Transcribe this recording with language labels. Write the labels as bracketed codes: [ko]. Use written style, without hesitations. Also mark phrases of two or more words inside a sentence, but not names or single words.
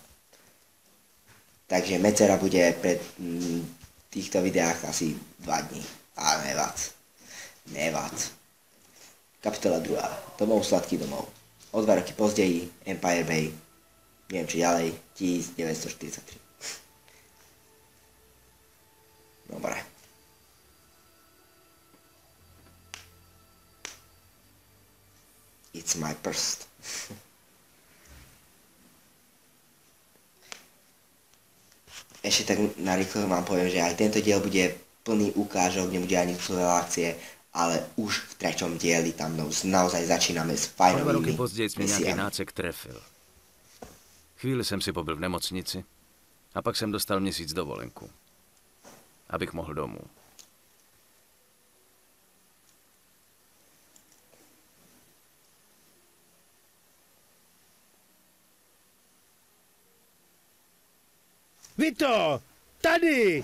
[sk] Takže medzera bude pre týchto videách asi 2 dní, ale nevac. Kapitola 2. Domov sladký domov. O 2 roky pozdeji Empire Bay, neviem či ďalej, 1943. Dobre. [en] It's my purse. [sk] Ešte tak narýchlo vám poviem, že aj tento diel bude plný ukážok, nebude ani celé akcie, ale už v 3. dieli tam naozaj začínáme s fajnovými [cs] O 2 roky později mě nějaký nácek trefil. Chvíli jsem si pobyl v nemocnici a pak jsem dostal měsíc dovolenku, abych mohl domů. Vito, tady!